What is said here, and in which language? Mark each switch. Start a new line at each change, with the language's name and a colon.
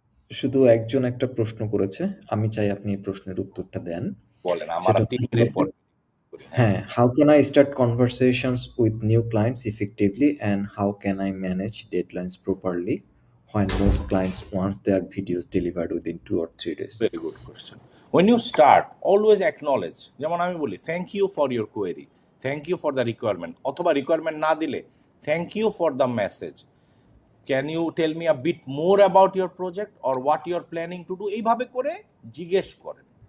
Bangla: শুধু একজন একটা প্রশ্ন করেছে, আমি চাই আপনি এই প্রশ্নের উত্তরটা দেন। বলেন, আমার সেটা হচ্ছে 3 মিনিট পর করি। হ্যাঁ,
English: হ্যাঁ, how can I start conversations with new clients effectively and how can I manage deadlines properly when most clients want their videos delivered within 2 or 3 days? Very good question. When you start always acknowledge,
Bangla: যেমন আমি বলি
English: thank you for your query, thank you for the requirement,
Bangla: অথবা requirement না দিলে
English: thank you for the message, can you tell me a bit more about your project or what you are planning to do,
Bangla: এইভাবে করে জিজ্ঞেস করেন।